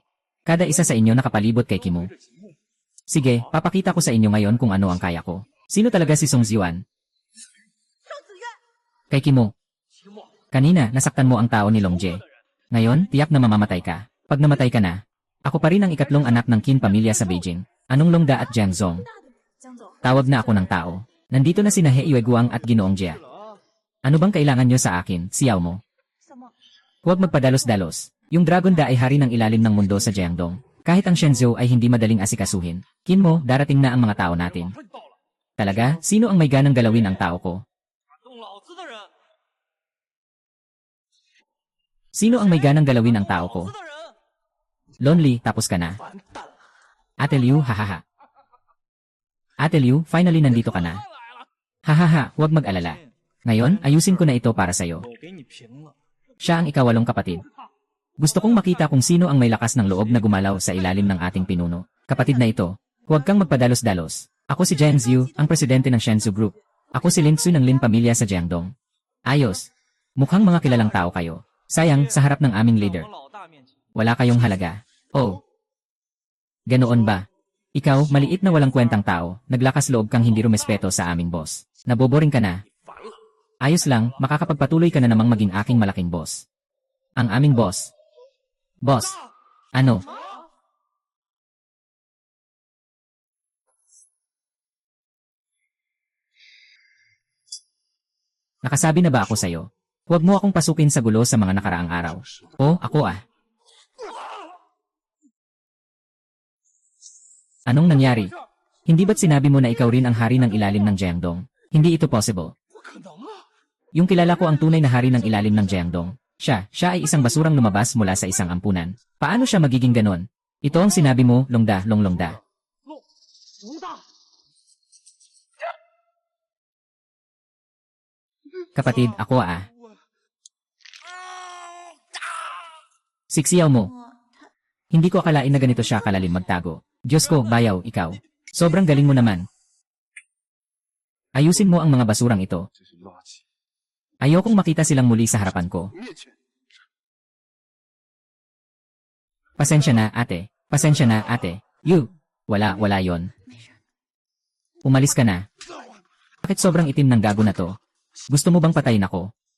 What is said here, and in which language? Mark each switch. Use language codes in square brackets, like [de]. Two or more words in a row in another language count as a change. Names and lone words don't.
[tl] Kada isa sa inyo nakapalibot kay Kimu. Sige, papakita ko sa inyo ngayon kung ano ang kaya ko. Sino talaga si Song Ziwan? Kay Kimu. Kanina, nasaktan mo ang tao ni Longje. Ngayon, tiyak na mamamatay ka. Pag namatay ka na, ako pa rin ang ikatlong anak ng Qin pamilya sa Beijing. Anong Longda at Jiang Zong? [zh] 江总， [tl] Tawag na ako ng tao. Nandito na sina He Yueguang at Ginoong Jia. Ano bang kailangan nyo sa akin, siyaw mo? [zh] 什么？ [tl] Huwag magpadalos-dalos. Yung Dragon Da ay hari ng ilalim ng mundo sa Jiangdong. Kahit ang Shenzhou ay hindi madaling asikasuhin. Qin mo, darating na ang mga tao natin. [zh] 快到了， [tl] Talaga, sino ang may ganang galawin ang tao ko? [zh] 打动老子的人， [tl] Sino ang may ganang galawin ang tao ko? [zh] 老子的人， [tl] Lonely, tapos ka na. [zh] 完蛋了！ [tl] Ate Liu, hahaha. Ate Liu, finally nandito ka na. [zh] 来了， [tl] Hahaha, huwag mag-alala. Ngayon, ayusin ko na ito para sa'yo. [zh] 我给你平了。 [tl] Siya ang ikawalong kapatid. Gusto kong makita kung sino ang may lakas ng loob na gumalaw sa ilalim ng ating pinuno. Kapatid na ito, huwag kang magpadalos-dalos. Ako si Jiang Ziyu, ang presidente ng Shenzhou Group. Ako si Lin Tzu ng Lin pamilya sa Jiangdong. Ayos. Mukhang mga kilalang tao kayo. Sayang, sa harap ng aming [zh] 在 [tl] leader. [zh] 我老大面前， [tl] Wala kayong halaga. Oh. Ganoon ba? Ikaw, maliit na walang kwentang tao, naglakas loob kang hindi rumespeto sa aming boss. Naboboring ka na. [zh] 烦了！ [tl] Ayos lang, makakapagpatuloy ka na namang maging aking malaking boss. Ang aming boss. Boss. Ano? Nakasabi na ba ako sa'yo? Huwag mo akong pasukin sa gulo sa mga nakaraang araw. O, ako ah. Anong nangyari? Hindi ba't sinabi mo na ikaw rin ang hari ng ilalim ng Jiangdong? Hindi ito possible. [zh] 不可能啊！ [tl] Yung kilala ko ang tunay na hari ng ilalim ng Jiangdong. Siya ay isang basurang lumabas mula sa isang ampunan. Paano siya magiging ganon? Ito ang sinabi mo, Longda, Longlongda. [zh] 龙大， [tl] Kapatid, ako ah. Siksiyaw mo. [zh] 我他 [tl] Hindi ko akalain na ganito siya kalalim magtago. Diyos ko, bayaw, ikaw. Sobrang galing mo naman. Ayusin mo ang mga basurang ito. [zh] 这是垃圾， [tl] Ayokong makita silang muli sa harapan ko. [zh] 灭绝！ [tl] Pasensya na, ate. Pasensya na, ate. Wala yon. Umalis ka na. Bakit sobrang itim ng gago na to? Gusto mo bang patayin ako?